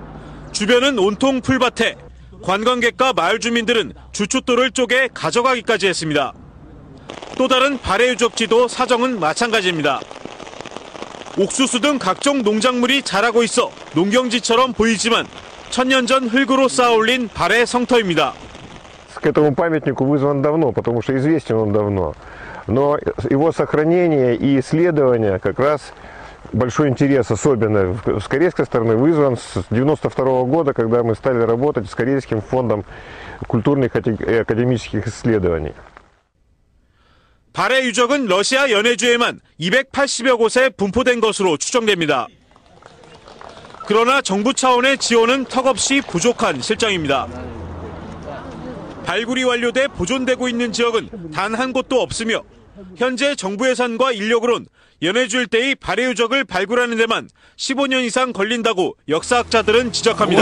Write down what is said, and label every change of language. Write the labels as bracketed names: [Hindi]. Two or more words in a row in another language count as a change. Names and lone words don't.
[Korean] 주변은 온통 풀밭에 관광객과 마을 주민들은 주춧돌을 쪼개 가져가기까지 했습니다. 또 다른 발해 유적지도 사정은 마찬가지입니다. 옥수수 등 각종 농작물이 자라고 있어 농경지처럼 보이지만 천년 전 흙으로 쌓아올린 발해 성터입니다. [Russian] К этому памятнику вызван давно, потому что известен он давно. Но его сохранение и исследование как раз большой интерес, особенно с корейской стороны, вызван с 1992 года, когда мы стали работать с Корейским фондом культурных и академических исследований. [Korean] 발해 유적은 러시아 연해주에만 280여 곳에 분포된 것으로 추정됩니다. 그러나 정부 차원의 지원은 턱없이 부족한 실정입니다. 발굴이 완료돼 보존되고 있는 지역은 단 한 곳도 없으며 현재 정부 예산과 인력으론 연해주 일대의 발해 유적을 발굴하는 데만 15년 이상 걸린다고 역사학자들은 지적합니다.